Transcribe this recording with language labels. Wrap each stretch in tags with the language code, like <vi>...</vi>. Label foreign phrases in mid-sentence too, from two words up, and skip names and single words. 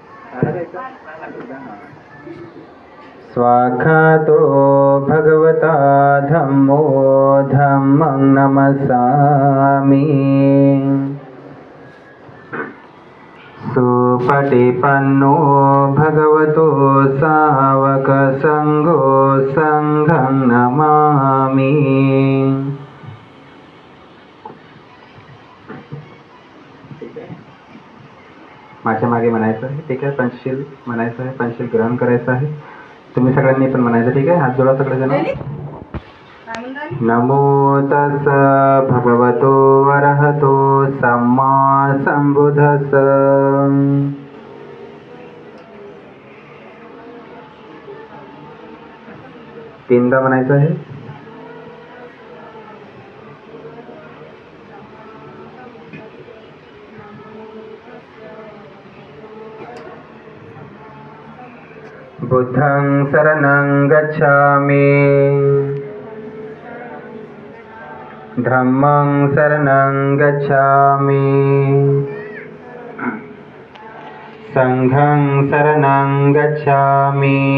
<pi>स्वाखातो भगवता धम्मो धम्मं नमस्सामि। सुपटिपन्नो भगवतो सावक संघो संघं नमामि।</pi> <mr>माझ्या मागे म्हणायचं आहे, ठीक आहे. पंचशील म्हणायचं आहे, पंचशील ग्रहण करायचं आहे. तुम्ही सगळ्यांनी पण म्हणायचं, ठीक आहे. हात जोडा सगळेजण.</mr> <pi>नमो तस् भगवतो वरहतो सम्मा संबुद्धस्स।</pi> <mr>तीनदा म्हणायचं आहे.</mr> <pi>बुद्धं शरणं गच्छामि, धम्मं शरणं गच्छामि, संघं शरणं गच्छामि,</pi>